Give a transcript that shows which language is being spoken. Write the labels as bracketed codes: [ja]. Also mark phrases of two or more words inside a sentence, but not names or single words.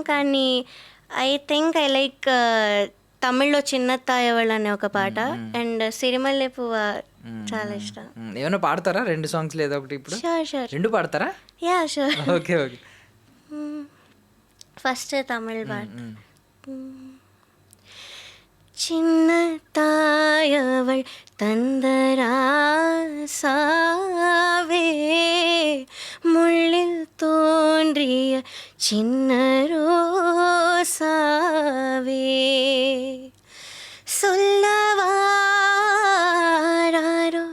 [te] కానీ [en] I think I like [te] తమిళ్లో చిన్న తాయవాళ్ళు అనే ఒక పాట అండ్ సిరిమల్లె పువ్వ చాలా ఇష్టం. ఏమైనా పాడతారా 2 సాంగ్స్ లేదా ఒకటి? ఇప్పుడు షూర్ 2 పాడతారా? [en] Yeah sure. Okay okay. [te] ఫస్ట్ తమిళ్ పాట. [ta] சின்ன தாயவள் தந்தராசாவே முள்ளில் தோன்றிய சின்ன ரோசாவே சொல்லவாராய்